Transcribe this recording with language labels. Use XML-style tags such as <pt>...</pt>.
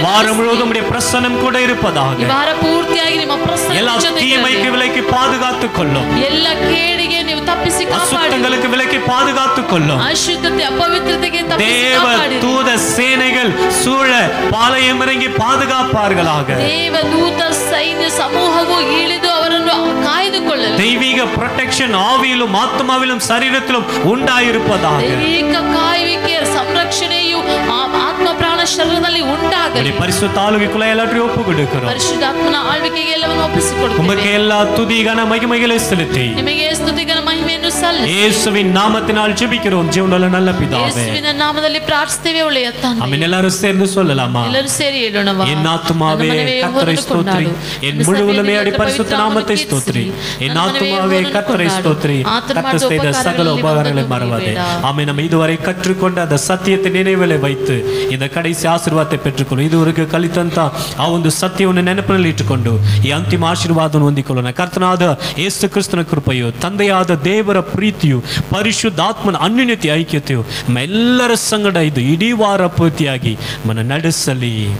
<ta>வாரம் முழுவதும் உடைய பிரசன்னம் கூட இருப்பதாக.</ta> <kn>ವಾರ ಪೂರ್ತಿಯಾಗಿ ನಿಮ್ಮ ಪ್ರಸನ್ನ</kn> <ta>எல்லா தீமைக்கு விலக்கி பாதுகாத்துக் கொள்ளும்.</ta> <kn>ಎಲ್ಲ ಕೇಡಿಗೆ ನೀವು ತಪ್ಪಿಸಿ ಕಾಪಾಡಿ</kn> <ta>அசுத்தங்களுக்கு விலக்கி பாதுகாத்துக் கொள்ளும்.</ta> <kn>ಅಶುದ್ಧತೆ ಅಪವಿತ್ರತೆಗೆ ತಪ್ಪಿಸಿ</kn> <ta>தேவ</ta> <kn>ಕಾಪಾಡಿ</kn> <ta>தூத சேனைகள் சூழ பாளையம் இறங்கி பாதுகாப்பார்களாக.</ta> <kn>ದೇವ ದೂತ ಸೈನ್ಯ ಸಮೂಹವು ಇಳಿದು ಅವರನ್ನು ಕಾಯ್ದುಕೊಳ್ಳಲಿ.</kn> <ta>தெய்வீக ப்ரொடெக்ஷன் ஆவியிலும் ஆத்மாவிலும் சரீரத்திலும் உண்டாயிருப்பதாக.</ta> <kn>ದೈವಿಕ ಕಾಯುವಿಕೆ ಸಂರಕ್ಷಣೆಯು ಆತ್ಮ ಪ್ರಾಣ ಶರೀರದಲ್ಲಿ ಉಂಟಾಗಲಿ.</kn> <ta>பரிசுத்த ஆளுகைக்குள்ள எல்லாத்தையும் ஒப்பு கொடுக்கிறோம்.</ta> <kn>ಪರಿಶುದ್ಧಾತ್ಮನ ಆಳ್ವಿಕೆಗೆ ಎಲ್ಲವನ್ನು ಒಪ್ಪಿಸಿಕೊಡುತ್ತೇವೆ.</kn> <ta>உமக்கு எல்லா துதி கன மகிமைகளை செலுத்தி</ta> <kn>ನಿಮಗೆ ಸ್ತುತಿಗನ ಮಹಿಮೆಯನ್ನು ಸಲ್ಲಿಸಿ</kn> <ta>இயேசுவின் நாமத்தினால் ஜெபிக்கிறோம் ஜீவனுள்ள நல்ல பிதாவே.</ta> <kn>ಯೇಸುವಿನ ನಾಮದಲ್ಲಿ ಪ್ರಾರ್ಥಿಸುತ್ತೇವೆ ಒಳ್ಳೆಯ ತಂದೆ.</kn> <ta>ஆமென். எல்லாரும் சேர்ந்து சொல்லலாமா?</ta> <kn>ಎಲ್ಲರೂ ಸೇರಿ ಹೇಳೋಣವಾ?</kn> <ta>என் ஆத்துமாவே கர்த்தரை ஸ்தோத்திரி, என் முழு உள்ளமே அவருடைய பரிசுத்த நாமத்தை ஸ்தோத்திரி. என் ஆத்துமாவே கர்த்தரை ஸ்தோத்திரி, கர்த்தர் செய்த சகல உபகாரங்களை மறவாதே. ஆமென். நம்ம இதுவரை கற்றுக்கொண்ட அந்த சத்தியத்தை நினைவிலே வைத்து இந்த</ta> <kn>ಕಡೆಸಿ ಆಶೀರ್ವಾದ ಪೆಟ್ಟುಕೊಳ್ಳು. ಇದುವರೆಗೆ ಕಲಿತಂತ ಆ ಒಂದು ಸತ್ಯವನ್ನು ನೆನಪಿನಲ್ಲಿ ಇಟ್ಟುಕೊಂಡು ಈ ಅಂತಿಮ ಆಶೀರ್ವಾದವನ್ನು ಹೊಂದಿಕೊಳ್ಳೋಣ. ಕರ್ತನಾದ ಯೇಸು ಕ್ರಿಸ್ತನ ಕೃಪೆಯು, ತಂದೆಯಾದ ದೇವರ ಪ್ರೀತಿಯು, ಪರಿಶುದ್ಧಾತ್ಮನ ಅನ್ಯೋನ್ಯತೆ ಐಕ್ಯತೆಯು ಎಲ್ಲರ ಸಂಗಡ ಇದು ಇಡೀ ವಾರ ಪೂರ್ತಿಯಾಗಿ ಮನ ನಡೆಸಲಿ.</kn>